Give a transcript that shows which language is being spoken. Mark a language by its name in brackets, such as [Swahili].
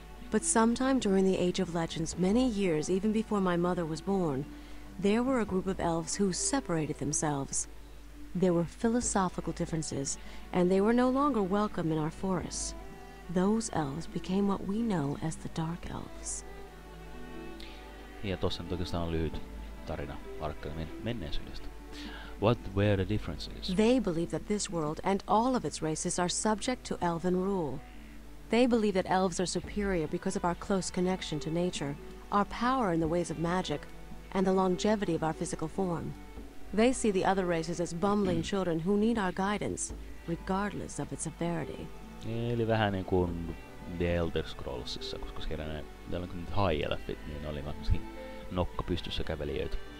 [English] But sometime during the Age of Legends, many years even before my mother was born, there were a group of elves who separated themselves. There were philosophical differences, and they were no longer welcome in our forests. Those elves became what we know as the Dark Elves. [Finnish] Ja tossa nyt oikeastaan on lyhyt tarina Arcanumin menneisyydestä. [English] What were the differences? They believe that this world and all of its races are subject to elven rule. They believe that elves are superior because of our close connection to nature, our power in the ways of magic, and the longevity of our physical form. They see the other races as bumbling children who need our guidance, regardless of its severity. [Finnish] Eli vähän niin kuin The Elder Scrollsissa, koska siellä ne nyt high elfit, niin oli varmasti nokka pystyssä kävelijöitä.